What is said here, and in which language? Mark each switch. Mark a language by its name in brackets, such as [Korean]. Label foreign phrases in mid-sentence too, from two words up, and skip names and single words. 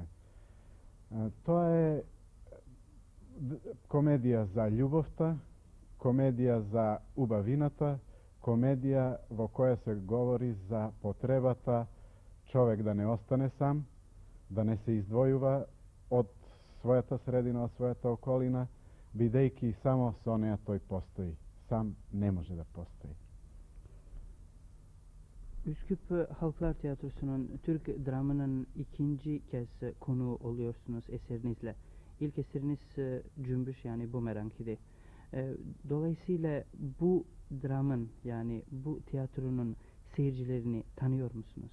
[Macedonian] Тоа е комедија за љубовта, комедија за убавината, комедија во која се говори за потребата човек да не остане сам, да не се издвојува од својата средина, од својата околина, бидејќи само со неа тој постои. [Serbian] Sam ne može da postoji. [Turkish] Üsküp Halklar Tiyatrosu'nun Türk dramının ikinci kez konuğu oluyorsunuz eserinizle. İlk eseriniz Cümbüş yani Bumerang idi. Dolayısıyla bu dramın yani bu tiyatronun seyircilerini tanıyor musunuz?